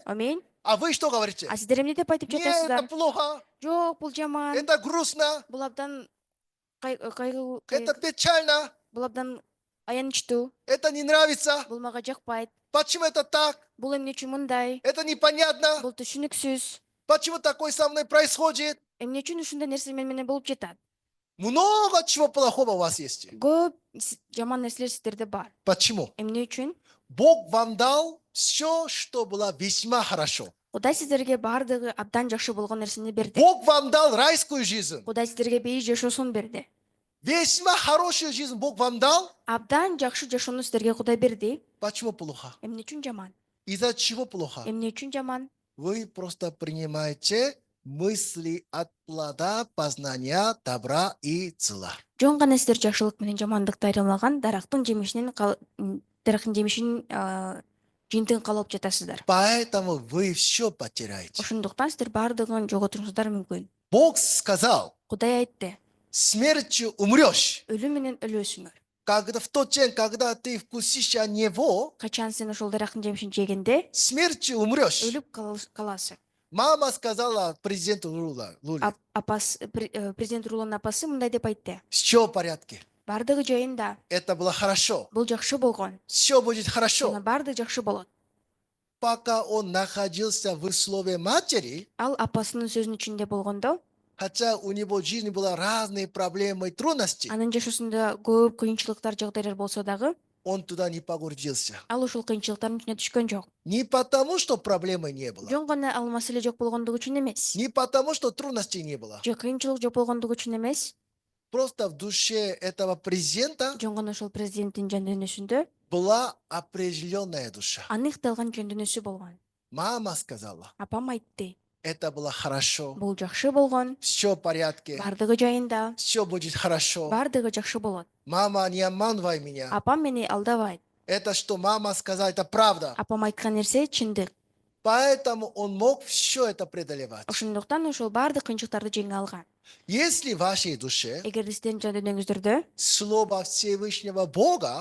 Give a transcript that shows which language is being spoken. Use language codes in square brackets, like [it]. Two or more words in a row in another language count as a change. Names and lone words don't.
[ru] Аминь. А вы что говорите? [ky] А сиздер эмне деп айтып [ru] Нет, это [ky] жатасыздар? [ru] плохо, [ky] Жок, бул жаман. [ru] это грустно, [ky] Бул абдан [ru] это печально, [ky] бул абдан аянычтуу. [ru] это не нравится. [ky] Бул мага жакпайт. [ru] Почему это так? [ky] Бул эмне үчүн мындай? [ru] Это непонятно. [ky] Бул түшүнүксүз. [ru] Почему такое со мной происходит? [ky] Эмне үчүн ушундай нерсе менен болуп жатат? [ru] Много чего плохого у вас есть. [ky] Көп жаман нерселер сиздерде бар. [ru] Почему? [ky] Эмне үчүн? [ru] Бог вам дал все, что было весьма хорошо. [ky] Кудай сиздерге бардыгы абдан жакшы болгон нерсени берди. [ru] Бог вам дал райскую жизнь. [ky] Кудай сиздерге бейи жашоосун берди. [ru] Весьма хорошую жизнь Бог вам дал. [ky] Абдан жакшы жашоону сиздерге Кудай берди. [ru] Почему плохо? [ky] Эмне үчүн жаман? [ru] Из-за чего плохо? [ky] Эмне үчүн жаман? [ru] Вы просто принимаете мысли от плода познания добра и зла. [ky] Жон гана сиздер жакшылык менен жамандыкты айырмаган дарактын жемишин жыйынтыгын каалап жатасыздар. [ru] Поэтому вы все потеряете. [ky] Ошондуктан сиздер бардыгын жоготуңуздар мүмкүн. [ru] Бог сказал, [ky] Кудай айтты, [ru] смертью умрешь. [ky] өлүм менен өлөсүңөр. [ru] Когда в тот день, когда ты вкусишь от него, [ky] Качан сен ошол дарактын жемишин жегенде [ru] смертью умрешь. [ky] өлүп каласың. [ru] Мама сказала президенту Луле, [ky] Президент Руланын апасы мындай деп айтты. [ru] все в порядке. [ky] Бардыгы жайында. [ru] Это было хорошо. [ky] Бул жакшы болгон. [ru] Все будет [ky] Жана [ru] хорошо. [ky] бардыгы жакшы болот. [ru] Пока он находился в условии матери, [ky] Ал апасынын сөзүнүн ичинде болгондо, [ru] хотя у него в жизни были разные проблемы и трудности, [ky] анын жашоосунда көп кыйынчылыктар, жагдайлар болсо дагы, [ru] он туда не погрузился. [ky] ал ушул кыйынчылыктардын ичине түшкөн жок. [ru] Не потому, что проблемы не было. [ky] Жөн гана ал маселе жок болгондугу үчүн эмес. [ru] Не потому, что трудностей не было. [ky] Же кыйынчылык жок болгондугу үчүн эмес. [ru] Просто в душе этого президента [ky] Жөн гана ошол президенттин жан дүйнөсүндө [ru] была определенная душа. [ky] аныкталган жөн дүйнөсү болгон. [ru] Мама сказала, [ky] Апам айтты, [ru] это было хорошо, [ky] бул жакшы болгон, [ru] все в порядке, [ky] бардыгы жайында, [ru] все будет хорошо. [ky] бардыгы жакшы болот. [ru] Мама, не обманывай меня. [ky] Апам мени алдабайт. [ru] Это что мама сказала, это правда. [ky] Апам айткан нерсе чындык. [ru] Поэтому он мог все это преодолевать. [ky] Ошондуктан ошол бардык кыйынчылыктарды жеңе алган. [ru] Если в вашей душе [ky] Эгерде сиздердин жан дүйнөңүздөрдө [ru] Слово Всевышнего Бога